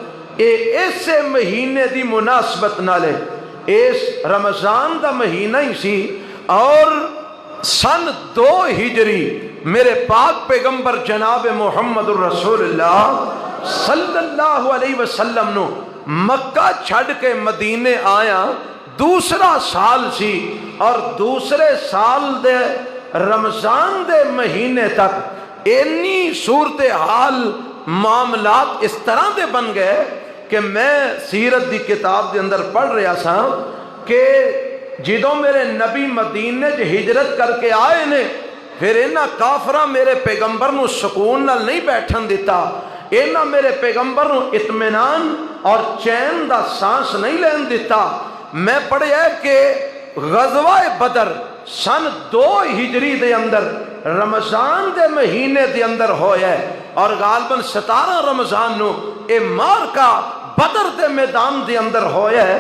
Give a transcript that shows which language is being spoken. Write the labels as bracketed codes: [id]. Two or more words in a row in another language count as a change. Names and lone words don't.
[pa] اسے مہینے دی مناسبت نالے، اس رمضان دا مہینہ ہی سی، اور سن 2 ہجری میرے پاک پیغمبر جناب محمد الرسول اللہ [ar] صلی اللہ علیہ وسلم [pa] نو مکہ چھڑ کے مدینے آیا، دوسرا سال سی، اور دوسرے سال دے رمضان دے مہینے تک انی صورتحال معاملات اس طرح دے بن گئے کہ میں سیرت دی کتاب دے اندر پڑھ رہا سا کہ جدوں میرے نبی مدینے چ ہجرت کر کے آئے نے، پھر انہاں کافراں میرے پیغمبر نو سکون نال نہیں بیٹھن دیتا، انہاں میرے پیغمبر نو اطمینان اور چین دا سانس نہیں لین دیتا۔ میں پڑھیا کہ غزوہ بدر سن 2 ہجری دے اندر رمضان دے مہینے دے اندر ہویا ہے، اور غالباً 17 رمضان نو اے معرکہ بدر دے میدان دے اندر ہویا ہے۔